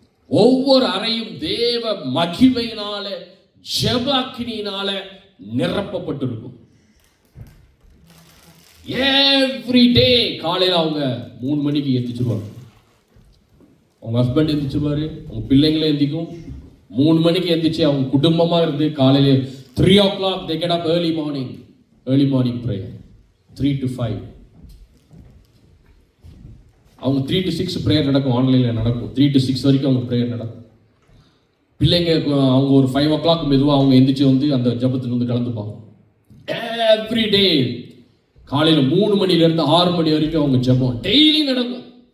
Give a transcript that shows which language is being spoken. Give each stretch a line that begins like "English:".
Tamil: ஒவ்வொரு அறையும் தேவ மகிமையினால ஜெப அக்கினியினால நிரப்பப்பட்டிருக்கும். எவ்ரி டே காலையில் அவங்க 3 மணிக்கு எந்திரிச்சிருவாங்க. அவங்க ஹஸ்பண்ட் எந்திரிச்சிருவாரு, அவங்க பிள்ளைங்களே எந்திக்கும். 3 மணிக்கு எந்திரிச்சு அவங்க குடும்பமாக இருந்து காலையில்
English: 3 o'clock they get up early morning prayer 3 to 5.
Tamil: அவங்க 3 to 6 ப்ரேயர் நடக்கும், ஆன்லைனில் நடக்கும். 3 to 6 வரைக்கும் அவங்க ப்ரேயர் நடக்கும். பிள்ளைங்க அவங்க ஒரு 5 o'clock மெதுவாக அவங்க எந்திரிச்சு வந்து அந்த ஜபத்தில் வந்து கலந்துப்பாங்க. எவ்ரி டே காலையில் 3 மணிலேருந்து 6 மணி வரைக்கும் அவங்க ஜபம் டெய்லி நடக்கும்.